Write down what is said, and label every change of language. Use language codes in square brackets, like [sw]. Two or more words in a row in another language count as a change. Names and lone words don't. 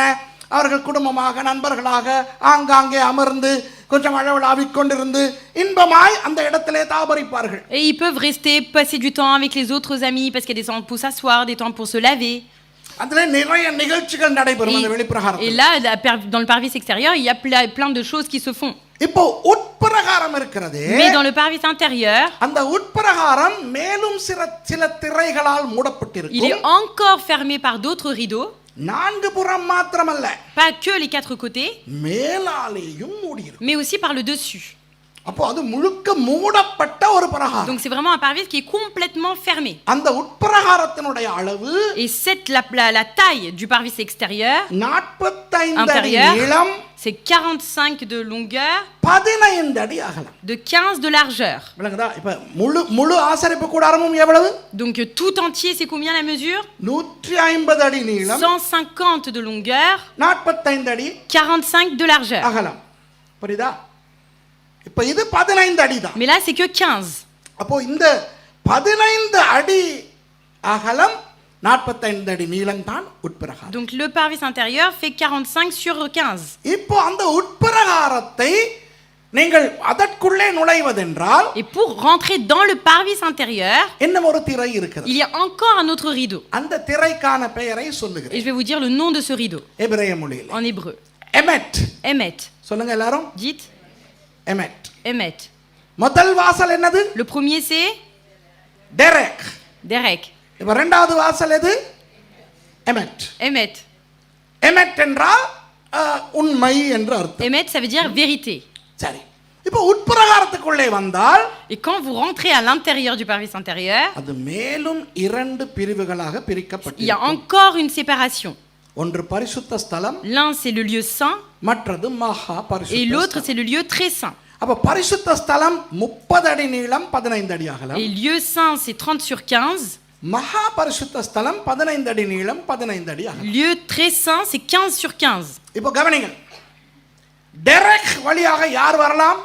[ta] அவர்கள் குடும்பமாக நண்பர்களாக ஆங்காங்கே அமர்ந்து கொஞ்சம் அளவலாவிக் கொண்டிருந்து இன்பமாய் அந்த இடத்திலே தாபரிப்பார்கள். [fr] Et ils peuvent rester, passer du temps avec les autres amis parce qu'il y a des temps pour s'asseoir, des temps pour se laver. [ta] அதுல நிறைய நிகழ்ச்சிகள் நடைபெறும் அந்த [fr] Et [ta] வெளிப்பிரகாரத்தில். [fr] là, dans le parvis extérieur, il y a plein de choses qui se font. [ta] இப்போ உட்பிரகாரம் இருக்கிறது. [fr] Mais dans le parvis intérieur, [ta] அந்த உட்பிரகாரம் மேலும் சில திரைகளால் [fr] il [ta] மூடப்பட்டிருக்கும். [fr] est encore fermé par d'autres rideaux. [ta] நான்கு புறம் மாத்திரமல்ல, [fr] Pas que les quatre côtés, [ta] மேலாலேயும் மூடியிருக்கும். [fr] mais aussi par le dessus. [ta] அப்போ அது முழுக்க மூடப்பட்ட ஒரு பிரகாரம். [fr] Donc c'est vraiment un parvis qui est complètement fermé. [ta] அந்த உட்பிரகாரத்தினுடைய அளவு [fr] Et la taille du parvis extérieur, [ta] 45 அடி [fr] intérieur, [ta] நீளம், [fr] C'est 45 de longueur, [ta] 15 அடி அகலம். [fr] de 15 de largeur. [ta] விளங்குதா? இப்ப முழு ஆசரிப்பு கூடாரமும் எவ்வளவு? [fr] Donc tout entier, c'est combien la mesure? [ta] 150 அடி நீளம், [fr] 150 de longueur, [ta] 45 அடி [fr] 45 de largeur. [ta] அகலம். புரியுதா? இப்ப இது 15 அடி தான். [fr] Mais là, c'est que 15. [ta] அப்போ இந்த 15 அடி அகலம் 45 அடி நீளம் தான் உட்பிரகாரம். [fr] Donc le parvis intérieur fait 45 sur 15. [ta] இப்போ அந்த உட்பிரகாரத்தை நீங்கள் அதற்குள்ளே நுழைவதென்றால் [fr] Et pour rentrer dans le parvis intérieur, [ta] இன்னும் ஒரு திரை இருக்கிறது. [fr] il y a encore un autre rideau. [ta] அந்த திரைக்கான பெயரை [fr] Et [ta] சொல்லுகிறேன். [fr] je vais vous dire le nom de ce rideau [ta] எபிரேய மொழியில் [fr] en hébreu. [ta] எமெட். [fr] Emet. [ta] சொல்லுங்க எல்லாரும். [fr] Dites [ta] எமெட். [fr] Emet. [ta] முதல் வாசல் என்னது? [fr] Le premier, c'est [ta] டெரெக். [fr] Derek. [ta] இப்ப இரண்டாவது வாசல் எது? எமெட். [fr] Emet. [ta] எமெட் என்றால் உண்மை என்று அர்த்தம். [fr] Emet, ça veut dire vérité. [ta] சரி. இப்போ உட்பிரகாரத்துக்குள்ளே வந்தால் [fr] Et quand vous rentrez à l'intérieur du parvis intérieur, [ta] அது மேலும் 2 பிரிவுகளாக [fr] il y a [ta] பிரிக்கப்பட்டிருக்கும். [fr] encore une séparation. [ta] ஒன்று பரிசுத்த ஸ்தலம், [fr] L'un, c'est le lieu saint, [ta] மற்றது மகா [fr] et [ta] பரிசுத்த [fr] l'autre, [ta] ஸ்தலம். [fr] c'est le lieu très saint. [ta] அப்ப பரிசுத்த ஸ்தலம் 30 அடி நீளம் 15 அடி அகலம். [fr] Et lieu saint, c'est 30 sur 15. [ta] மகா பரிசுத்த ஸ்தலம் 15 அடி நீளம் 15 அடி அகலம். [fr] Lieu très saint, c'est 15 sur 15. [ta] இப்போ கவனிங்க. டெரெக் வழியாக யார் வரலாம்?